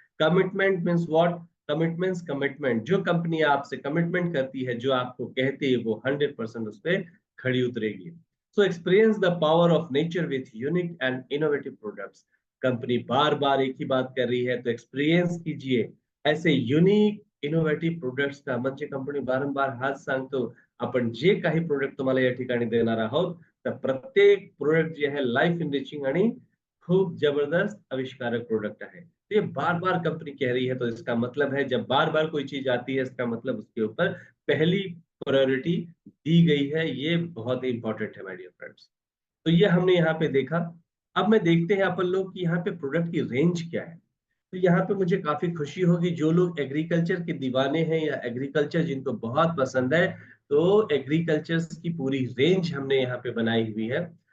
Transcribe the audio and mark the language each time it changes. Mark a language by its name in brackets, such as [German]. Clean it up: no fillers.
[English] commitment means what, [Hindi] commitments, commitment जो company आपसे commitment करती है, जो आपको कहती है, वो 100% उस पर खड़ी उतरेगी। [English] So experience the power of nature with unique and innovative products. [Hindi] Company बार बार एक ही बात कर रही है, तो एक्सपीरियंस कीजिए ऐसे यूनिक इनोव्हेटिव्ह प्रोडक्ट्स का। [Marathi] म्हणजे कंपनी बारंबार हाच सांगतो, आपण जे काही प्रोडक्ट तुम्हाला या ठिकाणी देणार आहोत, तर प्रत्येक प्रोडक्ट जे आहे लाइफ इनरिचिंग आणि खूब जबरदस्त आविष्कारक प्रोडक्ट है। [Hindi] तो ये बार बार कंपनी कह रही है, तो इसका मतलब है जब बार बार कोई चीज आती है, इसका मतलब उसके ऊपर पहली प्रायोरिटी दी गई है। ये बहुत ही इंपॉर्टेंट है [English] My dear friends. [Hindi] तो ये हमने यहाँ पे देखा। अब मैं देखते हैं अपन लोग कि यहाँ पे प्रोडक्ट की रेंज क्या है। तो यहाँ पे मुझे काफी खुशी होगी, जो लोग एग्रीकल्चर के दीवाने हैं या एग्रीकल्चर जिनको बहुत पसंद है, तो एग्रीकल्चर की पूरी रेंज हमने यहाँ पे बनाई हुई है।